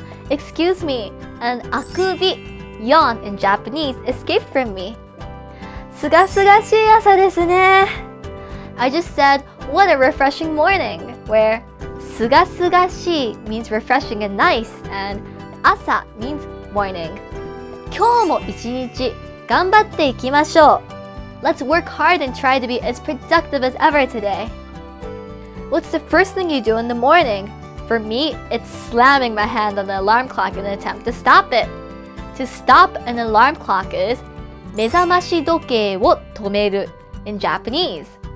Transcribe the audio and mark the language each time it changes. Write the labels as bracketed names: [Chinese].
[English] Excuse me, an あくび yawn in Japanese escaped from me. [Japanese] すがすがしい朝ですね。 [English] I just said, what a refreshing morning, where すがすがしい means refreshing and nice, and 朝 means morning. [Japanese] 今日も一日頑張っていきましょう。 [English] Let's work hard and try to be as productive as ever today. What's the first thing you do in the morning? For me, it's slamming my hand on the alarm clock in an attempt to stop it. To stop an alarm clock is [Japanese] 目覚まし時計を止める [English] in Japanese.